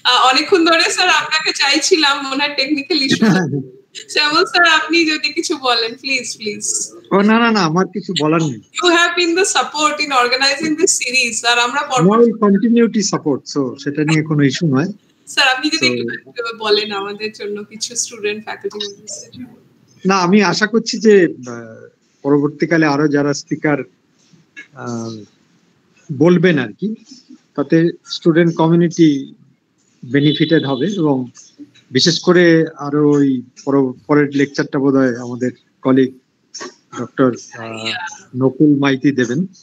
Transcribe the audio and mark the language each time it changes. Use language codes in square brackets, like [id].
[bn] অনেকক্ষণ ধরে স্যার আপনাকে চাইছিলাম, মনে হয় টেকনিক্যাল ইস্যু। শ্যামল স্যার, আপনি যদি কিছু বলেন, প্লিজ প্লিজ। না না না, আমার কিছু বলার নেই। [en] You have been the support in organizing this series, [bn] আর আমরা কন্টিনিউটি সাপোর্ট, সো সেটা নিয়ে কোনো ইস্যু নয়। স্যার আপনি যদি একটু বলেন আমাদের জন্য কিছু স্টুডেন্ট ফ্যাকাল্টি মেম্বারদের জন্য। না, আমি আশা করছি যে পরবর্তীকালে আরো যারা স্পিকার বলবেন আর কি, তাতে স্টুডেন্ট কমিউনিটি বেনিফিটেড হবে, এবং বিশেষ করে আরো ওই পরের লেকচারটা বোধহয় আমাদের কলিগ ডক্টর নকুল মাইতি দেবেন।